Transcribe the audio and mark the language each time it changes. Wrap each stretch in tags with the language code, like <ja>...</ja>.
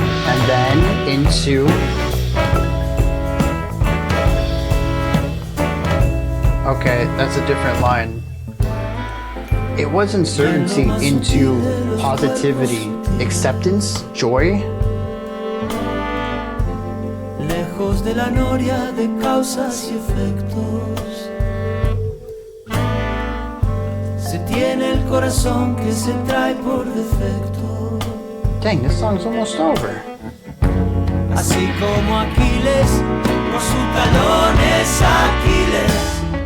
<en>And then into... Okay, that's a different line. It was uncertainty into positivity, acceptance, joy.</en> <es>Lejos de la noria de causas y efectos. Se tiene el corazón que se trae por defecto.</es> <en>Dang, this song's almost over.</en> <es>Así como Aquiles, por su talón es Aquiles.</es>